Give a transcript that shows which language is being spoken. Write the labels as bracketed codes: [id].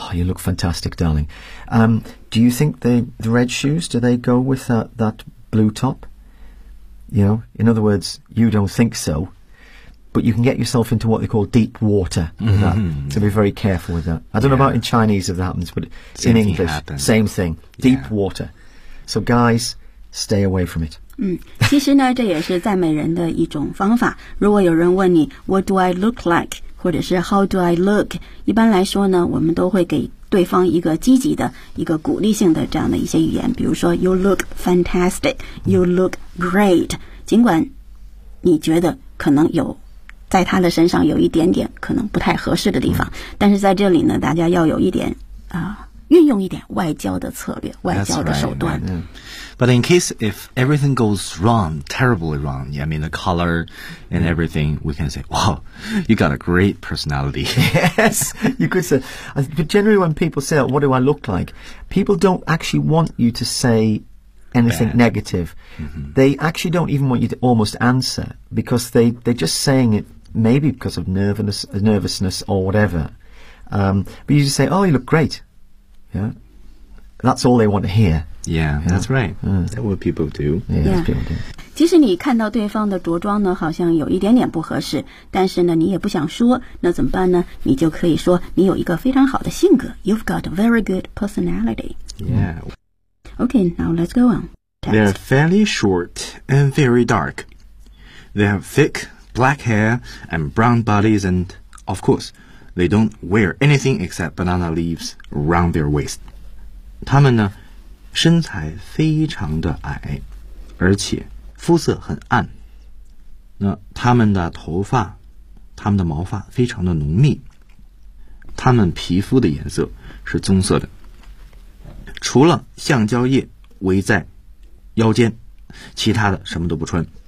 [en] Oh, you look fantastic, darling. Do you think the red shoes, do they go with that blue top? You know, in other words, you don't think so. But you can get yourself into what they call deep water. So be very careful with that. I don't know about in Chinese if that happens, but in English, same thing. Deep water. So guys, stay away from it. [zh] 其实呢这也是赞美人的一种方法。如果有人问你 [en] What do I look like? [zh] 或者是 [en] How do I look? [zh] 一般来说呢我们都会给对方一个积极的一个鼓励性的这样的一些语言。比如说 [en] You look fantastic, you look great. [zh] 尽管你觉得可能有在他的身上有一点点可能不太合适的地方。但是在这里呢大家要有一点运用一点外交的策略外交的手段。 [en] But in case if everything goes wrong, terribly wrong, yeah, I mean the color and everything, we can say, wow, you got a great personality. Yes, you could say. But generally when people say, what do I look like? People don't actually want you to say anything negative. They actually don't even want you to almost answer because they're just saying it maybe because of nervousness or whatever. But you just say, oh, you look great. Yeah, that's all they want to hear. Yeah, that's right. That's what people do. Yeah. [zh] 其实你看到对方的着装呢，好像有一点点不合适，但是呢，你也不想说，那怎么办呢？你就可以说你有一个非常好的性格。 [en] You've got a very good personality. Yeah. Okay, now let's go on. They're fairly short and very dark. They have thick black hair and brown bodies, and of course, they don't wear anything except banana leaves around their waist. [zh] 他们呢？身材非常的矮，而且肤色很暗。那他们的头发，他们的毛发非常的浓密。他们皮肤的颜色是棕色的。除了橡胶叶围在腰间，其他的什么都不穿。